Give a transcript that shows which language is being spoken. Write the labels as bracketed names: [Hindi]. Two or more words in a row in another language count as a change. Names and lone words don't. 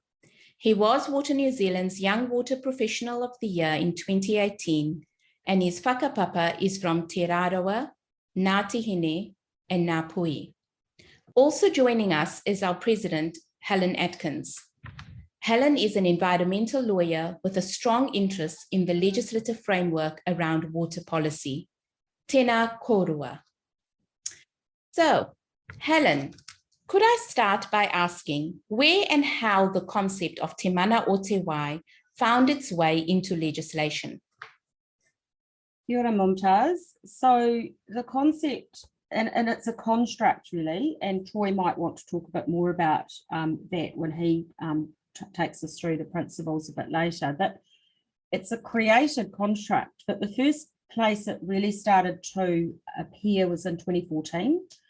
[English] He was Water New Zealand's Young Water Professional of the Year in 2018, and his whakapapa is from Te Rarawa, Ngāti Hine, and Ngāpuhi. Also joining us is our president, Helen Atkins. Helen is an environmental lawyer with a strong interest in the legislative framework around water policy. [Māori] Tēnā kōrua. [English] So, Helen, could I start by asking where and how the concept of Te Mana o Te Wai found its way into legislation? [Māori] Kia ora, Mumtaz. [English] So the concept, and it's a construct really, and Troy might want to talk a bit more about that when he takes us through the principles a bit later, that it's a created construct, but the first place it really started to appear was in 2014.